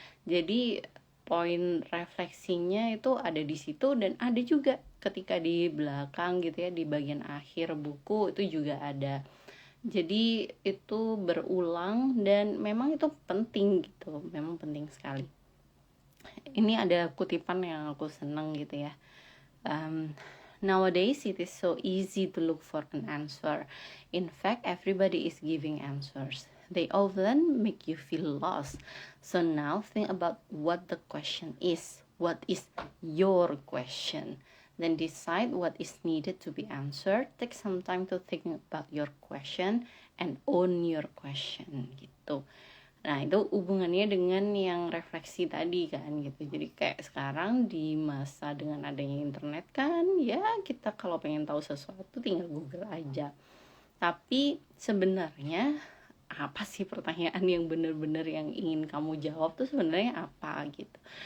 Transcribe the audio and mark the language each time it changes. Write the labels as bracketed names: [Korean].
[Indonesian] Jadi poin refleksinya itu ada di situ, dan ada juga ketika di belakang gitu ya, di bagian akhir buku itu juga ada. Jadi itu berulang dan memang itu penting gitu, memang penting sekali. Ini ada kutipan yang aku seneng gitu ya. [English] Nowadays it is so easy to look for an answer. In fact, everybody is giving answers. They often make you feel lost. So now think about what the question is. What is your question? Then decide what is needed to be answered. Take some time to think about your question and own your question [Indonesian] gitu. gitu. Nah itu hubungannya dengan yang refleksi tadi kan gitu. Jadi kayak sekarang di masa dengan adanya internet kan ya, kita kalau pengen tahu sesuatu tinggal Google aja. Tapi sebenarnya apa sih pertanyaan yang benar-benar yang ingin kamu jawab tuh sebenarnya apa gitu.